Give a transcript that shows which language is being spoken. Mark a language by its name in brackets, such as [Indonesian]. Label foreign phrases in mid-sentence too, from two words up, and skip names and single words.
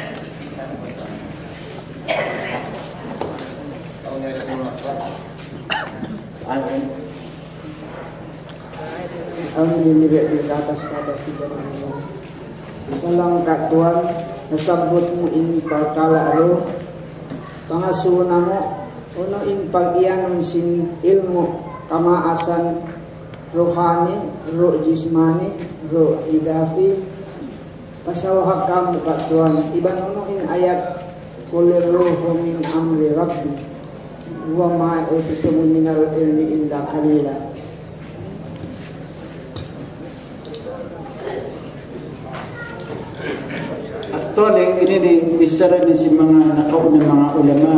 [Malay] Tahun yang ada [Tausug] ang nilibig di katas-katas di kanang isa lang ka Tuhan nasabot mo in pagkalaro pangasuna mo uno in pag-iyanon sin ilmo kamaasan rohani ro jismani ro idafi pasawahag ka mo ka Tuhan iban uno in ayat [Arabic] قل الروح من أمر ربي وما أوتيتم من العلم إلا قليلا. [Tausug] Actually, ini disara ni si mga nakaunang mga ulama.